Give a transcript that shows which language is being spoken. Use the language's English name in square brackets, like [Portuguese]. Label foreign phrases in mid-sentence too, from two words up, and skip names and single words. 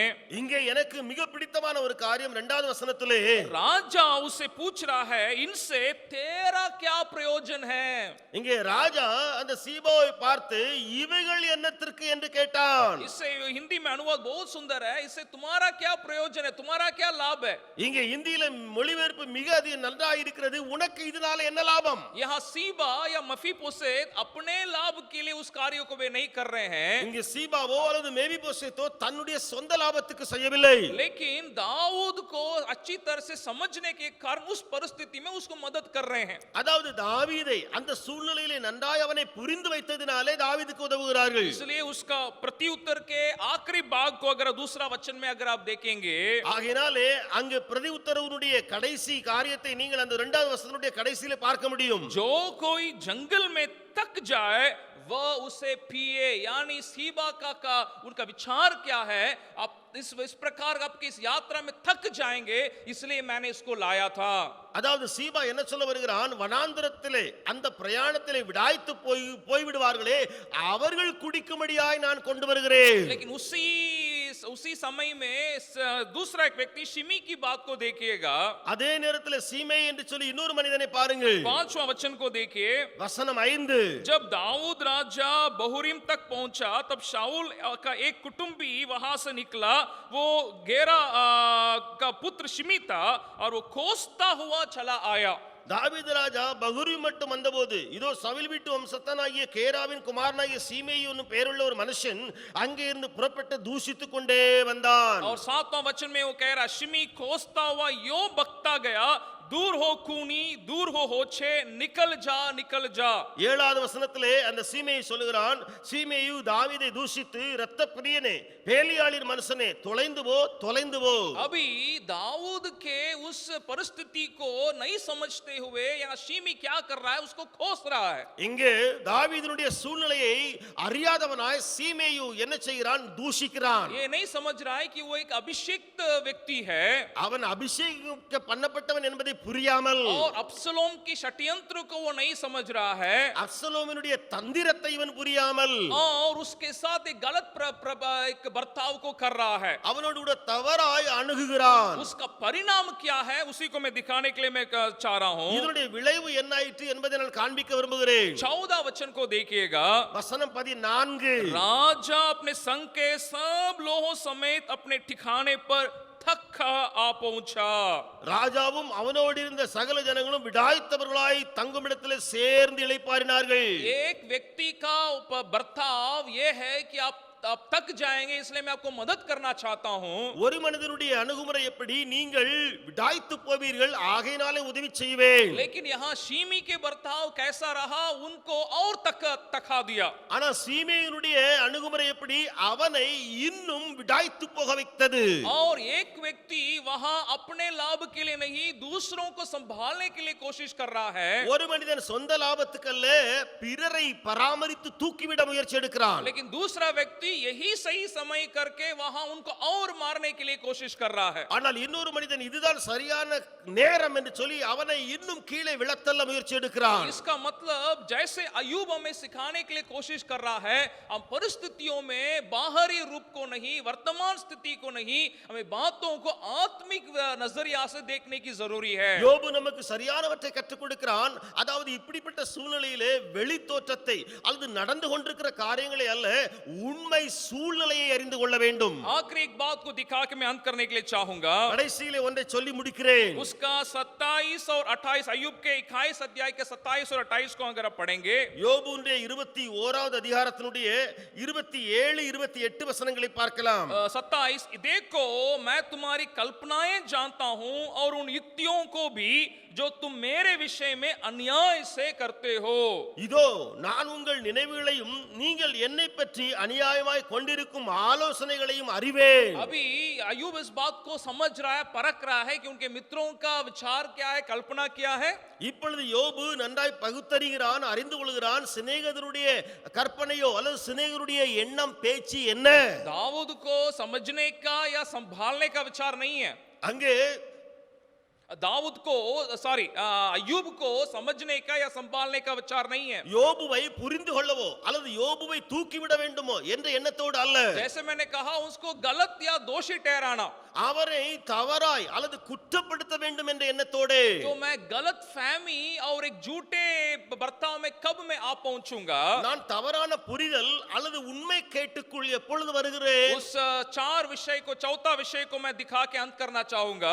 [Tamil] இங்கே எனக்கு மிக பிடித்தமான ஒரு காரியம் 2வது வசனத்திலே, [Hindi] राजा उससे पूछ रहा है, इनसे तेरा क्या प्रयोजन है. [Tamil] இங்கே ராஜா அந்த சீபாவை பார்த்து இவைகள் என்னத்திற்கு என்று கேட்டான். [Hindi] इससे हिंदी में अनुवाद बहुत सुंदर है. इससे तुम्हारा क्या प्रयोजन है, तुम्हारा क्या लाभ है. [Tamil] இங்கே இந்தியில மொழிபெயர்ப்பு மிக அதிக நன்றாக இருக்கிறது. உனக்கு இதனால என்ன லாபம்? [Hindi] यहाँ सीबा या मफीबोशेत अपने लाभ के लिए उस कार्य को वे नहीं कर रहे हैं. [Tamil] இங்கே சீபாவோ அல்லது மேபிபோசேத்தோ தன்னுடைய சொந்த லாபத்துக்கு செய்யவில்லை. [Hindi] लेकिन दाऊद को अच्छी तरह से समझने के कारण उस परिस्थिति में उसको मदद कर रहे हैं. [Tamil] அதாவது தாவீதை அந்த சூழ்நிலையிலே நன்றாய் அவனை புரிந்து வைத்ததினாலே தாவீது தாவீதுக்கு உதவுகிறார்கள். [Hindi] इसलिए उसका प्रत्युत्तर के आखिरी भाग को अगर दूसरा वचन में अगर आप देखेंगे, [Tamil] ஆகையினாலே அங்கு பிரதி உத்தரவுடைய கடைசி காரியத்தை நீங்கள் அந்த 2வது வசனத்துடைய கடைசியில பார்க்க முடியும். [Hindi] जो कोई जंगल में तक जाए वह उसे पिए, यानी सीबा का उनका विचार क्या है, आप इस प्रकार आपकी इस यात्रा में थक जाएंगे, इसलिए मैंने इसको लाया था. [Tamil] அதாவது சீபா என்ன சொல்ல வருகிறான், வனாந்தரத்திலே அந்த பிரயாணத்திலே விடாய்த்து போய் விடுவார்களே அவர்கள் குடிக்கும்படியாய் நான் கொண்டு வருகிறேன். [Hindi] लेकिन उसी समय में दूसरा एक व्यक्ति शिमी की बात को देखिएगा. [Tamil] அதே நேரத்தில் சீமை என்று சொல்லி இன்னொரு மனிதனை பாருங்கள். [Hindi] 5वां वचन को देखिए, [Tamil] வசனம் 5. [Hindi] जब दाऊद राजा बहुरीम तक पहुंचा तब शाऊल का एक कुटुंबी वहां से निकला, वो गेरा का पुत्र शिमी था और वो खोजता हुआ चला आया. [Tamil] தாவீது ராஜா பகுரி மட்டும் வந்தபோது இதோ சவுல் வீட்டு வம்சத்தானாகிய கேராவின் குமாரனாகிய சீமேயி என்னும் பெயருள்ள ஒரு மனுஷன் அங்கே இருந்து புறப்பட்டு தூஷித்துக் கொண்டே வந்தான். [Hindi] और 7वां वचन में वो कह रहा, शिमी खोजता हुआ यो बकता गया, दूर हो खूनी, दूर हो होछे, निकल जा. [Tamil] 7வது வசனத்திலே அந்த சீமேயி சொல்லுகிறான், சீமேயு தாவீதை தூஷித்து இரத்த பிரியனே, பேலியாளின் மனுஷனே, தொலைந்து போ. [Hindi] अभी दाऊद के उस परिस्थिति को नहीं समझते हुए यहाँ शिमी क्या कर रहा है, उसको खोज रहा है. [Tamil] இங்கே தாவீதினுடைய சூழ்நிலையை அறியாதவனாய் சீமேயு என்ன செய்கிறான், தூஷிக்கிறான். [Hindi] ये नहीं समझ रहा है कि वो एक अभिषिक्त व्यक्ति है, [Tamil] அவன் அபிஷேகம் பண்ணப்பட்டவன் என்பதை புரியாமல், [Hindi] और अब्सलोम की षड्यंत्र को वो नहीं समझ रहा है, [Tamil] அப்சலோமினுடைய தந்திரத்தை இவன் புரியாமல், [Hindi] और उसके साथ एक गलत एक बर्ताव को कर रहा है. [Tamil] அவனோடு கூட தவறாய் அணுகுகிறான். [Hindi] उसका परिणाम क्या है उसी को मैं दिखाने के लिए मैं चाह रहा हूं. [Tamil] இதனுடைய விளைவு என்ன ஆயிற்று என்பதை நான் காண்பிக்க விரும்புகிறேன். [Hindi] 14 वचन को देखिएगा. [Tamil] வசனம் 14. [Hindi] राजा अपने संग के सब लोगों समेत अपने ठिकाने पर थका आ पहुंचा. [Tamil] ராஜாவும் அவனோடு இருந்த சகல ஜனங்களும் விடாய்த்தவர்களாய் தங்குமிடத்திலே சேர்ந்து இளைப்பாறினார்கள். [Hindi] एक व्यक्ति का बर्ताव ये है कि आप तक जाएंगे, इसलिए मैं आपको मदद करना चाहता हूं. [Tamil] ஒரு மனிதனுடைய அணுகுமுறை எப்படி, நீங்கள் விடாய்த்து போவீர்கள் ஆகையினாலே உதவி செய்வேன். [Hindi] लेकिन यहाँ शीमी के बर्ताव कैसा रहा, उनको और तका दिया. [Tamil] ஆனா சீமேயினுடைய அணுகுமுறை எப்படி, அவனை இன்னும் விடாய்த்து போக வைத்தது. [Hindi] और एक व्यक्ति वहां अपने लाभ के लिए नहीं, दूसरों को संभालने के लिए कोशिश कर रहा है. [Tamil] ஒரு மனிதன் சொந்த லாபத்துக்கல்ல பிறரை பராமரித்து தூக்கிவிட முயற்சி எடுக்கிறான். [Hindi] लेकिन दूसरा व्यक्ति यही सही समय करके वहां उनको और मारने के लिए कोशिश कर रहा है. [Tamil] ஆனால் இன்னொரு மனிதன் இதுதான் சரியான நேரம் என்று சொல்லி அவனை இன்னும் கீழே விழத்தள்ள முயற்சி எடுக்கிறான். [Hindi] इसका मतलब जैसे अय्यूब हमें सिखाने के लिए कोशिश कर रहा है, हम परिस्थितियों में बाहरी रूप को नहीं, वर्तमान स्थिति को नहीं, हमें बातों को आत्मिक नजरिया से देखने की जरूरी है. [Tamil] யோபு நமக்கு சரியானவற்றை கற்றுக் கொடுக்கிறான். அதாவது இப்படிப்பட்ட சூழ்நிலையிலே வெளி தோற்றத்தை அல்லது நடந்து கொண்டிருக்கிற காரியங்களை அல்ல, உண்மை சூழ்நிலையை அறிந்து கொள்ள வேண்டும். [Hindi] आखिरी एक बात को दिखा के मैं अंत करने के लिए चाहूंगा. [Tamil] கடைசியிலே ஒன்றை சொல்லி முடிக்கிறேன். [Hindi] उसका 27 और 28, अय्यूब के 21 अध्याय के 27 और 28 को अगर आप पढ़ेंगे, [Tamil] யோபுடைய 21வது அதிகாரத்தினுடைய 27 28 வசனங்களை பார்க்கலாம். 27, [Hindi] देखो मैं तुम्हारी कल्पनाएं जानता हूं और उन युक्तियों को भी जो तुम मेरे विषय में अन्याय से करते हो. [Tamil] இதோ நான் உங்கள் நினைவுகளையும் நீங்கள் என்னை பற்றி அநியாயமாய் கொண்டிருக்கும் ஆலோசனைகளையும் அறிவேன். [Hindi] अभी अय्यूब इस बात को समझ रहा है, परख रहा है कि उनके मित्रों का विचार क्या है, कल्पना क्या है. [Tamil] இப்பொழுது யோபு நன்றாய் பகுத்தறிகிறான், அறிந்து கொள்கிறான் சிநேகிதருடைய கற்பனையோ அல்லது சிநேகிதருடைய எண்ணம் பேச்சு என்ன. [Hindi] दाऊद को समझने का या संभालने का विचार नहीं है. [Tamil] அங்கே [Hindi] अय्यूब को समझने का या संभालने का विचार नहीं है. [Tamil] யோபுவை புரிந்து கொள்ளவோ அல்லது யோபுவை தூக்கிவிட வேண்டுமோ என்ற எண்ணத்தோடு அல்ல. [Hindi] जैसे मैंने कहा, उसको गलत या दोषी ठहराना, [Tamil] அவரை தவறாய் அல்லது குற்றப்படுத்த வேண்டும் என்ற எண்ணத்தோடு. [Hindi] तो मैं गलत फहमी और एक झूठे बर्ताव में कब मैं आ पहुंचूंगा. [Tamil] நான் தவறான புரிதல் அல்லது உண்மை கேட்டுக்குள் எப்பொழுது வருகிறேன். [Hindi] उस 4 विषय को, चौथा विषय को मैं दिखा के अंत करना चाहूंगा.